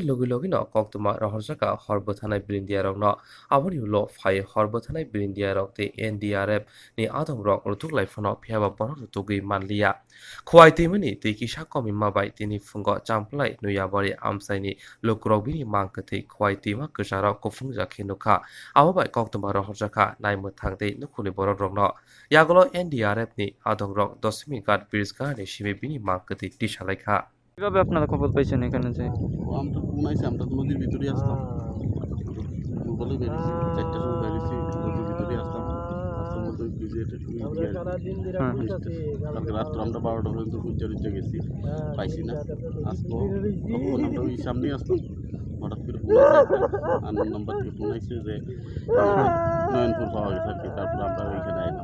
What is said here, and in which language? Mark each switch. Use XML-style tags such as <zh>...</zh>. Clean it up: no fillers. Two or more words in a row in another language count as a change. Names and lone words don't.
<trp>लगिनो कक्तमा रहरजाका हरबोथानाय बिरिन्दियारकनो आबुनि उलो फाय हरबोथानाय बिरिन्दियारक ते</trp> <en>NDRF ni adam</en> <trp>रक रुतुक लाइफनो फियाबा बन रुतुगै मानलिया खवाय दैमनि दैकिसा कमि माबाय तिनि फुंग चामफ्लाय नुयाबारि आमसायनि लुक्रबिनि मांकथै खवाय दैमा गोजाराव कुफुं जाखे नुखा आबाबाय कक्तमा रहरजाका नायमो थांदै नुखुनि बर रकनो यागलो एनडीआरएफ नि आदम रक दशमी घाट ब्रिज गाने शिबे बिनि मांकथै टिसालायखा</trp> <bn>কিভাবে আপনারা খবর পাইছেন এখানে যে আমরা শুনাইছি আমরা তো নদীর ভিতরে আসতাম বলে বেরিয়েছি 4টার সময় বেরিয়েছি নদীর ভিতরে আসতাম আসার মতো ব্রিজে কালকে রাত্রে আমরা 12টা পর্যন্ত খুঁজে গেছি পাইছি না আসবো তখন আমরা ওই সামনে আসতাম হঠাৎ করে ফোন আসে নাম্বার থেকে ফোন আসছে যে নয়নপুর পাওয়া গেছে আর কি তারপর আমরা ওইখানে আইলাম</bn>